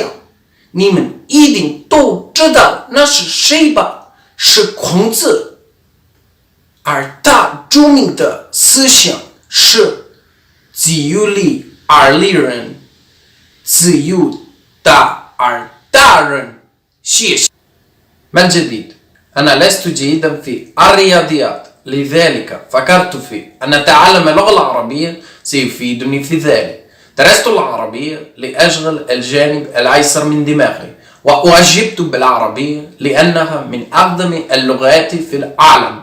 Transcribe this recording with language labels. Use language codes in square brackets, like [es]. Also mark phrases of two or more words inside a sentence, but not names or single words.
[zh] 你们一定都知道那是谁吧？是孔子。而他著名的思想是己有理而利人，自有大而大人。谢谢。 [ar] من أنا لست جيدا في الرياضيات لذلك فكرت في أن أتعلم اللغة العربية سيفيدني في ذلك. درست العربية لأشغل الجانب الأيسر من دماغي وأعجبت بالعربية لأنها من أقدم اللغات في العالم.